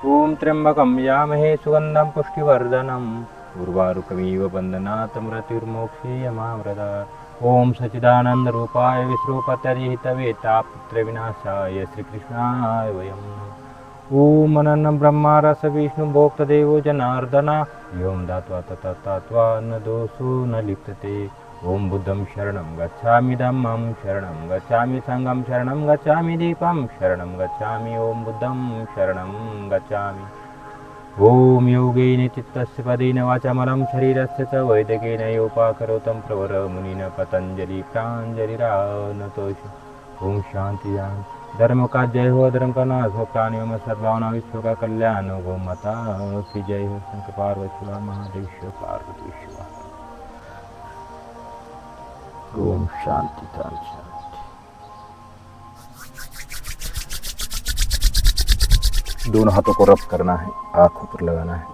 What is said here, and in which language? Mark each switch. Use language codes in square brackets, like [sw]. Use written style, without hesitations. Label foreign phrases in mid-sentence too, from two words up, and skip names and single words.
[sa] ओम त्र्यंबकं यामहे सुगंधं पुष्टिवर्धनम् उर्वारुकमिव बन्धनात् मृत्युर्मोक्षीयमामृतात्। ओम सच्चिदानंद रूपाय विश्वोपत्यधिहितवे तापत्रयविनाशाय श्रीकृष्णाय वयं नमः। ओम अनन्नं ब्रह्मा रस विष्णु भोक्तदेवो जनार्दना योम दात्वा तत्त्वा न दोषो न लिप्यते। ओम बुद्धं शरणं गच्छामि धम्मं शरणं गच्छामि संघं शरणं गच्छामि दीपं शरणं गच्छामि। ओम बुद्धं शरणं गच्छामि। ओम योगेन चित्तस्य पदेन वाचामलं शरीरस्य च वैदिकेन योपाकरोतं प्रवरमुनिना पतंजलि प्राञ्जलिरानतोष। ओम शांति शांति। [hi] धर्म का जय हो, अधर्म का नाश हो, प्राणियों में सद्भावना, विश्व का कल्याण हो। गौ माता की जय हो। शंकर पार्वती शिवा महादेव शिव पार्वती शिवा। ओम शांति शांति। दोनों हाथों को रब करना है, आंखों पर लगाना है।